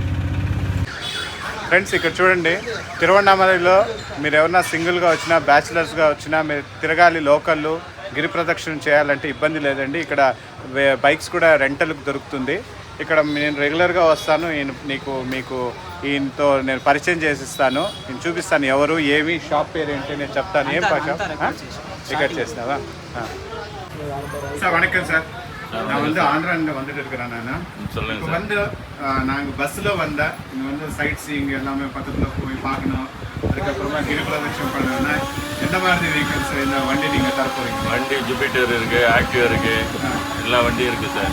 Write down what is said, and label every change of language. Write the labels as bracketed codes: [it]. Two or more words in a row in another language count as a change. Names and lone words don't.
[te] ఫ్రెండ్స్ ఇక్కడ చూడండి, తిరువణ్ణామలలో మీరు ఎవరన్నా సింగిల్గా వచ్చినా బ్యాచిలర్స్గా వచ్చినా మీరు తిరగాలి, లోకల్లో గిరి ప్రదక్షిణ చేయాలంటే ఇబ్బంది లేదండి. ఇక్కడ బైక్స్ కూడా రెంటల్కి దొరుకుతుంది. ఇక్కడ నేను రెగ్యులర్గా వస్తాను. మీకు ఈయనతో నేను పరిచయం చేసిస్తాను, నేను చూపిస్తాను ఎవరు ఏమి షాప్ పేరు ఏంటి నేను చెప్తాను. ఏం షాప్ టికెట్ చేసినావా சார்? [ta] வணக்கம் சார், நான் வந்து ஆந்திராவில் வந்துட்டு இருக்கிறேன். நான் இப்போ வந்து நாங்கள் பஸ்ஸில் வந்தேன். இங்கே வந்து [en] sight seeing [ta] எல்லாமே பக்கத்தில் போய் பார்க்கணும். அதுக்கப்புறமா கிரி பிரதட்சணம் பண்ணணும்னா எந்த மாதிரி வெஹிக்கிள்ஸ் இந்த வண்டி நீங்கள் தர போகிறீங்க? வண்டி ஜூபிட்டர் இருக்குது, ஆக்டிவா இருக்குது, எல்லா வண்டியும் இருக்குது சார்.